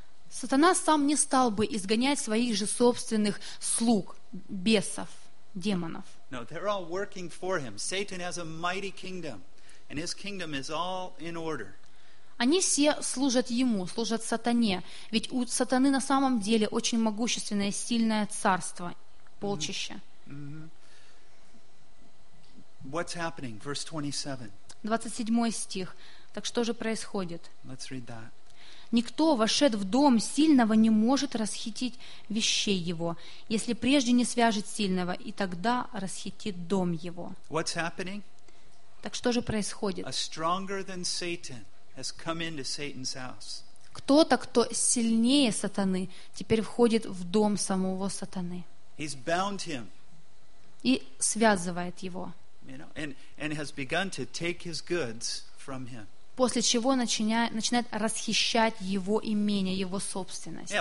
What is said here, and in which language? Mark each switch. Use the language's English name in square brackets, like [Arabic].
[Russian] Сатана сам не стал бы изгонять своих же собственных слуг, бесов, демонов. [English] No, they're all working for him. Satan has a mighty kingdom, and his kingdom is all in order. [Russian] Они все служат ему, служат сатане. Ведь у сатаны на самом деле очень могущественное, сильное царство, полчище. Mm-hmm. Mm-hmm. [English] What's happening? Verse 27. [Russian] 27 стих. Так что же происходит? [English] Let's read that. [Russian] Никто, вошед в дом сильного, не может расхитить вещей его, если прежде не свяжет сильного, и тогда расхитит дом его. [English] What's happening? [Russian] Так что же происходит? [English] A stronger than Satan has come into Satan's house. [Russian] Кто-то, кто сильнее сатаны, теперь входит в дом самого сатаны. [English] He's bound him. [Russian] И связывает его. [English] You know, and has begun to take his goods from him. [Russian] После чего начинает расхищать его имение, его собственность.